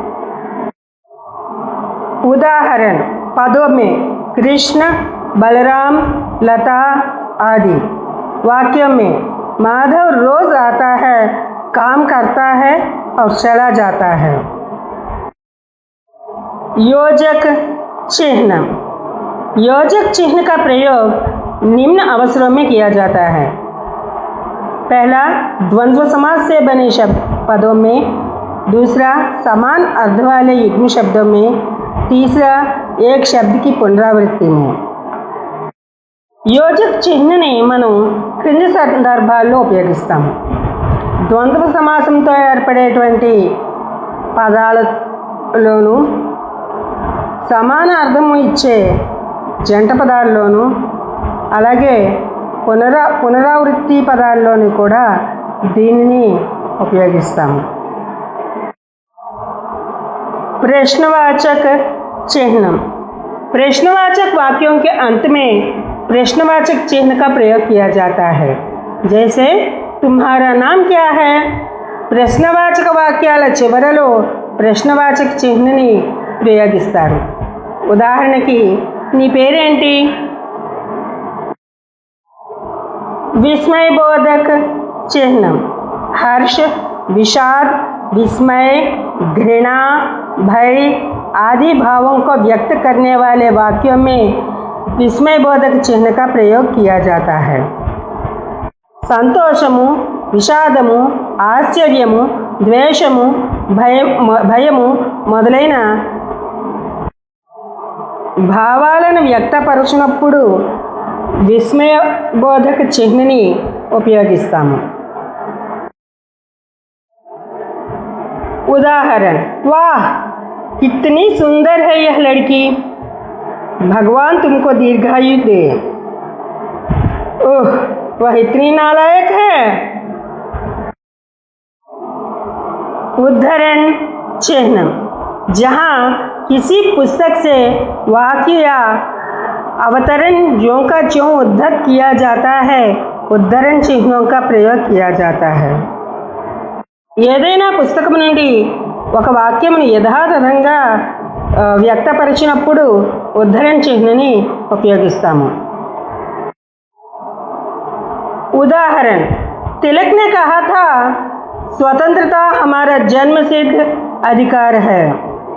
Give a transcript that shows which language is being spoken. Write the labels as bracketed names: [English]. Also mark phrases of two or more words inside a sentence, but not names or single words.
[Hindi] ఉదాహరణ: పదోं में कृष्ण, बलराम, लता आदि। वाक्यों में माधव रोज आता है, काम करता है और चला जाता है। योजक चिन्ह: योजक चिन्ह का प्रयोग निम्न अवसरों में किया जाता है: पहला, द्वंद्व समास से बने शब्द पदों में; दूसरा, समान अर्थ वाले युग्म शब्दों में; तीसरा, एक शब्द की पुनरावृत्ति में। [Telugu] యోజక్ చిహ్నని మనం క్రింది సందర్భాల్లో ఉపయోగిస్తాము: ద్వంద్వ సమాసంతో ఏర్పడేటువంటి పదాలలోనూ, సమాన అర్థము ఇచ్చే జంట పదాల్లోనూ, అలాగే పునరావృత్తి పదాల్లోనూ కూడా దీనిని ఉపయోగిస్తాము। [Hindi] प्रश्नवाचक चिन्ह: प्रश्नवाचक वाक्यों के अंत में प्रश्नवाचक चिन्ह का प्रयोग किया जाता है। जैसे तुम्हारा नाम क्या है? [Telugu] ప్రశ్నవాచక వాక్యాల చివరలో ప్రశ్నవాచక చిహ్నని ప్రయోగిస్తారు। ఉదాహరణకి, నీ పేరేంటి? [Hindi] विस्मयबोधक चिन्ह: हर्ष, विषाद, विस्मय, घृणा, भय आदि भावों को व्यक्त करने वाले वाक्यों में विस्मयबोधक चिन्ह का प्रयोग किया जाता है। [Telugu] సంతోషము, విషాదము, ఆశ్చర్యము, ద్వేషము, భయము మొదలైన భావాలను వ్యక్తపరచినప్పుడు విస్మయబోధక చిహ్నని ఉపయోగిస్తాము। [Hindi] उदाहरण: वाह, कितनी सुंदर है यह लड़की, भगवान तुमको दीर्घायु दे। ओह, वह इतनी नालायक है। उद्धरण चिन्ह: जहाँ किसी पुस्तक से वाक्य या अवतरण ज्यों का त्यों उद्धृत किया जाता है, उद्धरण चिह्नों का प्रयोग किया जाता है। [Telugu] ఏదైనా పుస్తకం నుండి ఒక వాక్యమును యథాతథంగా వ్యక్తపరిచినప్పుడు ఉద్ధరణ చిహ్నాన్ని ఉపయోగిస్తాము। [Hindi] उदाहरण, तिलक ने कहा था स्वतंत्रता हमारा जन्मसिद्ध अधिकार है।